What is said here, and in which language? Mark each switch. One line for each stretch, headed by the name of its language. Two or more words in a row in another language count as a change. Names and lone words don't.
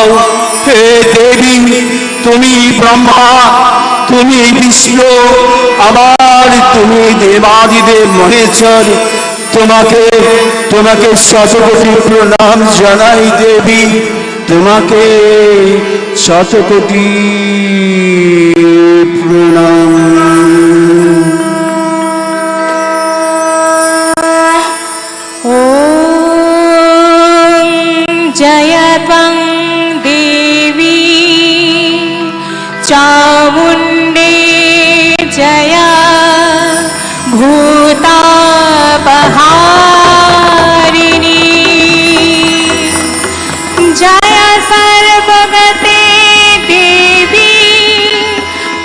Bangla: হে দেবী তুমি ব্রহ্মা তুমি বিষ্ণু আবার তুমি দেবাদিদেব মহেশ্বর। তোমাকে তোমাকে শতকোটি প্রণাম জানাই দেবী। তোমাকে শতকোটি প্রণাম।
Sanskrit: ॐ जय त्वं देवी चामुण्डे जय भूतापहारिणी जय सर्वगते देवी